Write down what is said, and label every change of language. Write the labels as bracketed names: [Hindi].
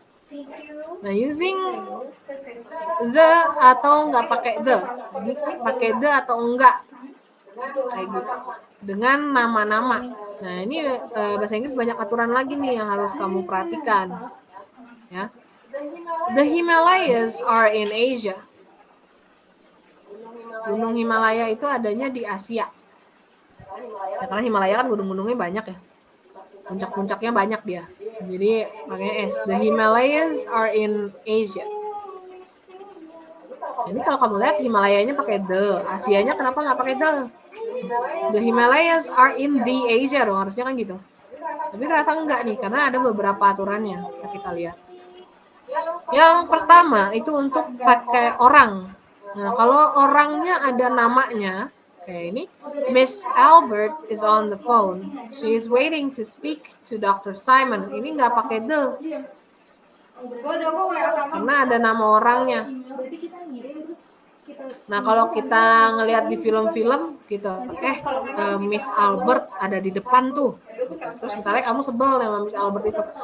[English] Thank you. [Indonesian] Nah, [English] using the [Indonesian] atau nggak pakai the, jadi pakai the atau enggak, kayak gitu. Dengan nama-nama. Nah, ini bahasa Inggris banyak aturan lagi nih yang harus kamu perhatikan. Ya. [English] The Himalayas are in Asia. [Indonesian] Gunung Himalaya itu adanya di Asia. Ya, karena Himalaya kan gunung-gunungnya banyak ya. Puncak-puncaknya banyak dia. Jadi makanya S. [English] The Himalayas are in Asia. [Indonesian] Jadi kalau kamu lihat Himalayanya pakai the, Asianya kenapa nggak pakai the? [English] The Himalayas are in the Asia [Indonesian] dong, harusnya kan gitu. Tapi ternyata enggak nih, karena ada beberapa aturannya. Kita lihat. Yang pertama itu untuk pakai orang. Nah, kalau orangnya ada namanya, kayak ini, [English] Miss Albert is on the phone. She is waiting to speak to Dr. [Indonesian] Simon. Ini nggak pakai the. Karena ada nama orangnya. Nah, kalau kita ngelihat di film-film gitu, Miss Albert ada di depan tuh. Terus misalnya kamu sebel sama Miss Albert itu.